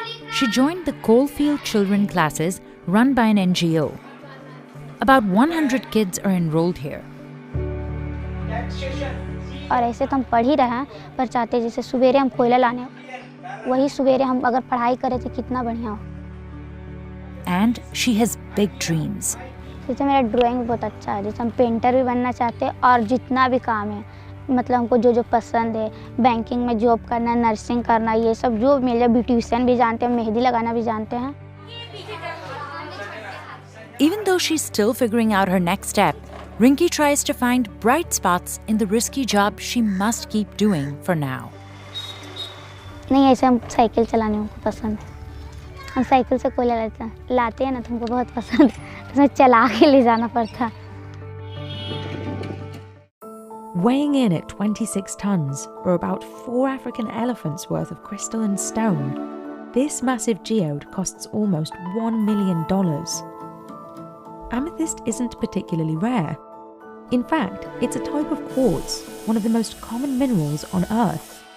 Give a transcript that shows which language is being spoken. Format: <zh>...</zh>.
<en>She joined the Coalfield Children classes run by an NGO. About 100 kids are enrolled here.</en> <hi>और ऐसे तो हम पढ़ ही रहे हैं, पर चाहते जैसे सवेरे हम कोयला लाने, वही सवेरे हम अगर पढ़ाई करें तो कितना बढ़िया हो।</hi> <en>And she has big dreams.</en> <hi>जैसे मेरा ड्राइंग बहुत अच्छा है, जैसे हम पेंटर भी बनना चाहते हैं और जितना भी काम है, मतलब हमको जो पसंद है, बैंकिंग में जॉब करना, नर्सिंग करना, ये सब जो मिल जाए, ब्यूटिशियन भी जानते हैं, मेहंदी लगाना भी जानते हैं।</hi> <en>Even though she's still figuring out her next step, Rinky tries to find bright spots in the risky job she must keep doing for now.</en> <hi>नहीं, ऐसे हम साइकिल चलाने हमको पसंद है। हम साइकिल से कोयला लाते हैं ना, तो हमको बहुत पसंद है, तो चला के ले जाना पड़ता।</hi> <en>Weighing in at 26 tons, or about 4 African elephants worth of crystalline stone, this massive geode costs almost $1 million. Amethyst isn't particularly rare. In fact, it's a type of quartz, one of the most common minerals on Earth.</en>